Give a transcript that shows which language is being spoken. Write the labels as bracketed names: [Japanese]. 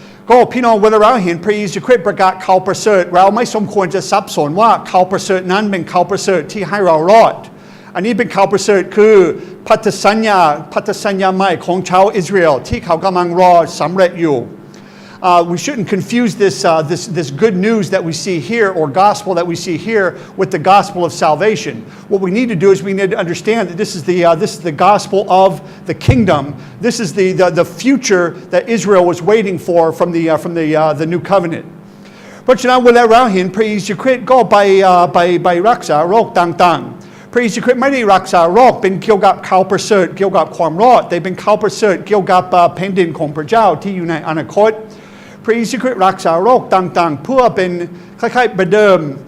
[Thai] ก็พี่น้องเวลาเราเห็นพระเยซูคริสต์ประกาศข่าวประเสริฐเราไม่สมควรจะสับสนว่าข่าวประเสริฐนั้นเป็นข่าวประเสริฐที่ให้เรารอดอันนี้เป็นข่าวประเสริฐคือพันธสัญญาใหม่ของชาวอิสราเอลที่เขากำลังรอสำเร็จอยู่ [English] We shouldn't confuse this good news that we see here or gospel that we see here with the gospel of salvation. What we need to do is we need to understand that this is the gospel of the kingdom. This is the future that Israel was waiting for from the new covenant. [Thai] เพราะฉะนั้นเวลาเราเห็นพระเยซูคริสต์ก็ไปรักษาโรคต่างๆพระเยซูคริสต์ไม่ได้รักษาโรคเป็นเกี่ยวกับข่าวประเสริฐเกี่ยวกับความรอดแต่เป็นข่าวประเสริฐเกี่ยวกับแผ่นดินของพระเจ้าที่อยู่ในอนาคตพระเยซูคริสต์รักษาโรคต่างๆเพื่อเป็นคล้ายๆประเดิม